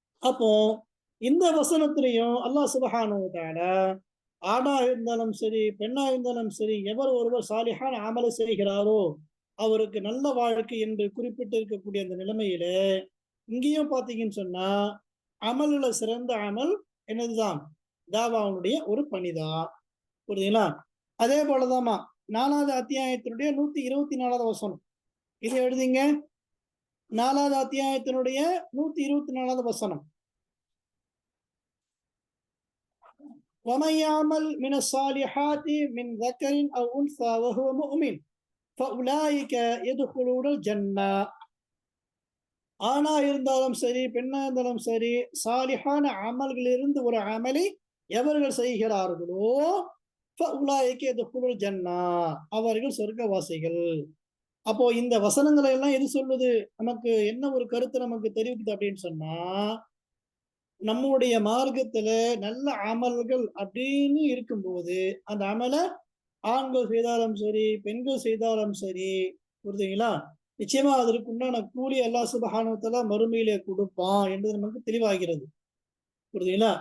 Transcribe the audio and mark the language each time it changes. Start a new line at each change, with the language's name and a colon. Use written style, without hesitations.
Tamil: அப்போ இந்த வசனத்திலையும் அல்லாஹ் சுப்ஹானஹு வ தஆலா ஆணா இருந்தாலும் சரி பெண்ணா இருந்தாலும் சரி, எவர் ஒருவர் சாலிஹான அமலை செய்கிறாரோ அவருக்கு நல்ல வாழ்க்கை என்று குறிப்பிட்டு இருக்கக்கூடிய அந்த நிலைமையில இங்கேயும் பார்த்தீங்கன்னு சொன்னா அமல்ல சிறந்த அமல் என்னதுதான்? தாவாவுடைய ஒரு பணிதான். புரியுதுங்களா? அதே போலதாமா 4வது அத்தியாயத்தினுடைய 124வது வசனம், இதை எழுதிங்க. 4வது அத்தியாயத்தினுடைய 124வது வசனம்,
Arabic: وَمَنْ يَعْمَلْ مِنَ الصَّالِحَاتِ مِنْ ذَكَرٍ أَوْ أُنْثَى وَهُوَ مُؤْمِنٌ فَأُولَٰئِكَ يَدْخُلُونَ الْجَنَّةَ.
Tamil: ஆணா இருந்தாலும் சரி பெண்ணா இருந்தாலும் சரி, சாலிஹான அமல்களிலிருந்து ஒரு அமலை எவர்கள் செய்கிறார்களோ
Arabic: فَأُولَٰئِكَ يَدْخُلُونَ الْجَنَّةَ,
Tamil: அவர்கள் சொர்க்கவாசிகள். அப்போ இந்த வசனங்களை எல்லாம் எது சொல்லுது? நமக்கு என்ன ஒரு கருத்து நமக்கு தெரிவிக்குது அப்படின்னு சொன்னா, நம்முடைய மார்க்கத்துல நல்ல அமல்கள் அப்படின்னு இருக்கும்போது அந்த அமலை ஆண்கள் செய்தாலும் சரி பெண்கள் செய்தாலும் சரி, புரியுதுங்களா, நிச்சயமா அதற்கு உண்டான கூலி அல்லாஹ் சுப்ஹானஹு வ தஆலா மறுமையிலே கொடுப்பான் என்பது நமக்கு தெளிவாகிறது. புரியுதுங்களா?